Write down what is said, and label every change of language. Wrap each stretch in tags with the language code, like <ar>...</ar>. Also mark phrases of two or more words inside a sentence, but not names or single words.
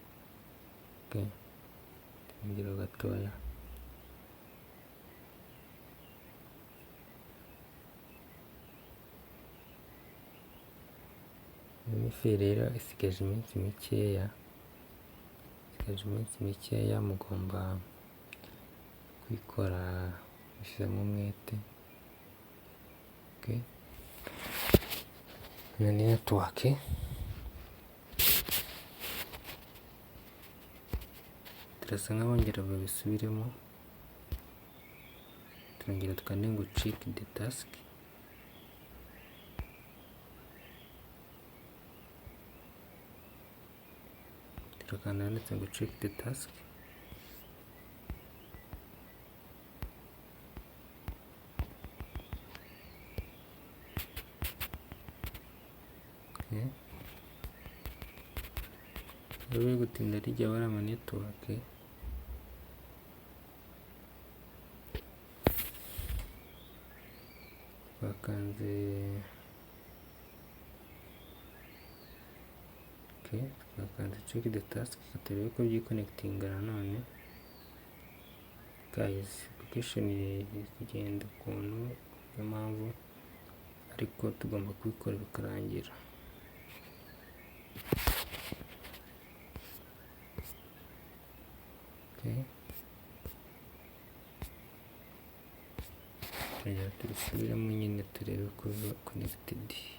<rw>Ngiro gatoya MemeFi rero isigaje iminsi mikeya, mugomba kwikora mushyizemo umwete. Ni network turasa nk'abongera babisubiremo, turongera tukande ngo</rw> <en>check the task.</en> <rw>Turakanda handitse ngo</rw> <en>check the task.</en> <rw>Rero gutinda rijya bara ama network. Bakanze twakanze</rw> <en>check the task,</en> <rw>turebe ko byiconnectinga nanone. Guys, application igenda ukuntu, niyo mpamvu ariko tugomba kubikora bikarangira. Tubisubiremo nyine turebe ko connected.</rw>